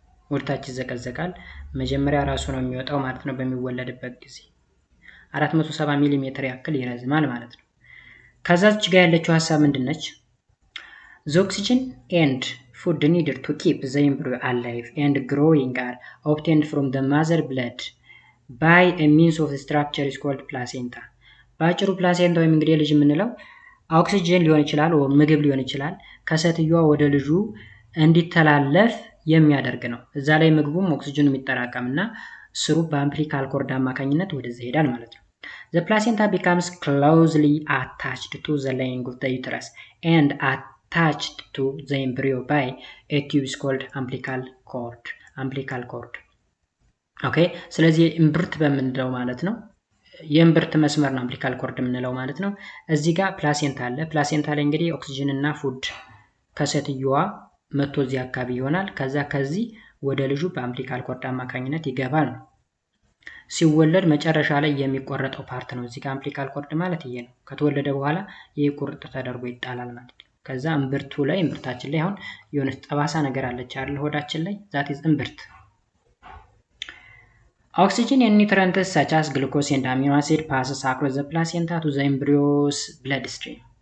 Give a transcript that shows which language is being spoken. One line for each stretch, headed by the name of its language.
Amharic: ወደ ታች ይዘቀዘቃል። መጀመሪያ ራሱ ነው የሚወጣው ማለት ነው። በሚወለድበት ጊዜ 470 ሚሊ ሜትር ያክል ይረዝማል ማለት ነው። ከዛች ጋር ያለችው ሐሳብ ምንድነች?
English: The oxygen and food needed to keep the embryo alive and growing are obtained from the mother blood by a means of the structure is called placenta.
Amharic: ባጭሩ ፕላሴንታ ወይም እንግዲህ ልጅ የምንለው ኦክሲጅን ሊሆን ይችላል ወይ ምግብ ሊሆን ይችላል ከሴትዮዋ ወደ ልጁ እንዲተላለፍ የሚያደርግ ነው። እዛ ላይ ምግቡም ኦክሲጅኑ የሚጠራቀምና ስሩ በአምፕሊካል ኮርድ አማካኝነት ወደዚህ ይሄዳል ማለት ነው።
English: The placenta becomes closely attached to the lining of the uterus and attached to the embryo by a tube is called umbilical cord.
Amharic: ኦኬ ስለዚህ እምብርት በምንለው ማለት ነው የእምብርት መስመር ነው አምፕሊካል ኮርድ የምንለው ማለት ነው። እዚህ ጋር ፕላሴንታ አለ። ፕላሴንታ ላይ እንግዲህ ኦክሲጅን እና ፉድ ከሴትዮዋ መጥቶ እዚህ አካባቢ ይሆናል። ከዚህ ወደ ልጁ በአምፕሊካል ኮርድ አማካኝነት ይገባል ነው። ሲወለድ መጨረሻ ላይ የሚቆረጠው ፓርት ነው። እዚህ ጋር አምፕሊካል ኮርድ ማለት ይሄ ነው። ከተወለደ በኋላ ይሄ ቁርጥ ተደርጎ ይጣላል ማለት ነው። ከዛ እምብርታችን ላይ አሁን የሆነ ጠባሳ ነገር አለች አይደል? ሆዳችን ላይ
English: ዛት ኢዝ እምብርት። Oxygen and nutrients such as glucose and amino acid passes across the placenta to the embryo's bloodstream.